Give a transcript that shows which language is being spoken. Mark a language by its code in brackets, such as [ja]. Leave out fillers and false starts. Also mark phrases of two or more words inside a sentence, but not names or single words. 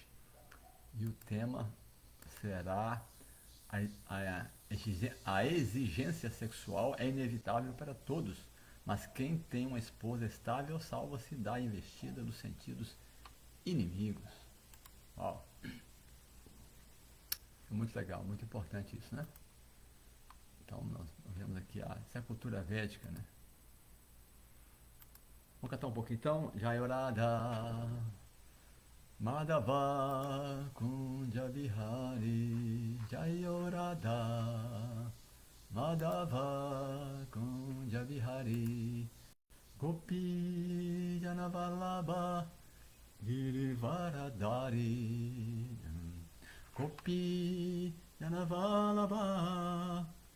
[pt] E o tema será a exigência sexual é inevitável para todos, mas quem tem uma esposa estável salva-se da investida dos sentidos inimigos. Uau. É muito legal, muito importante isso, né? Então nós vemos aqui essa é a cultura védica, né? Vamos cantar um pouquinho então. [bn] জয় রাধা মাধব কুঞ্জবিহারী জয় রাধা মাধব কুঞ্জবিহারী গোপীজনবল্লভ গিরিবরধারী গোপীজনবল্লভ